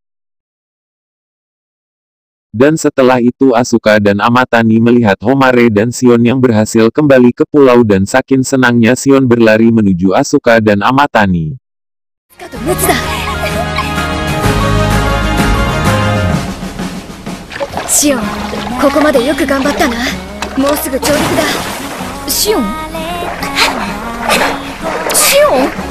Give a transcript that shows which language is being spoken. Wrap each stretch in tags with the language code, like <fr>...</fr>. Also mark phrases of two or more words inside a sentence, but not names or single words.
<id>Dan setelah itu Asuka dan Amatani melihat Homare dan Sion yang berhasil kembali ke pulau dan saking senangnya Sion berlari menuju Asuka dan Amatani. Sion,</id> <ja>ここまでよく頑張ったな。もうすぐ上陸だ。シオン？シオン？</ja>